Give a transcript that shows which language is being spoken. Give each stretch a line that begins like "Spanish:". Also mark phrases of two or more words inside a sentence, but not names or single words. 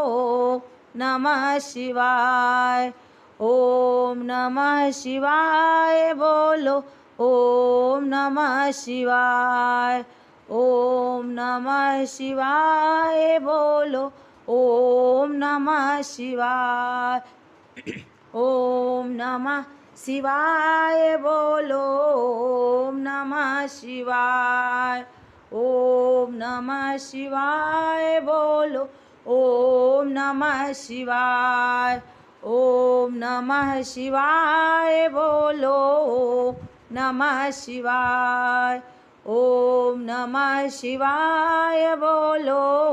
Sanskrit: नमः शिवाय। ओम नमः शिवाय बोलो। ओम नमः शिवाय। ओम नमः शिवाय बोलो। ओम नमः शिवाय। ओम नमः शिवाय बोलो ओम नमः शिवाय ओम नमः शिवाय बोलो ओम नमः शिवाय ओम नमः शिवाय बोलो नमः शिवाय ओम नमः शिवाय बोलो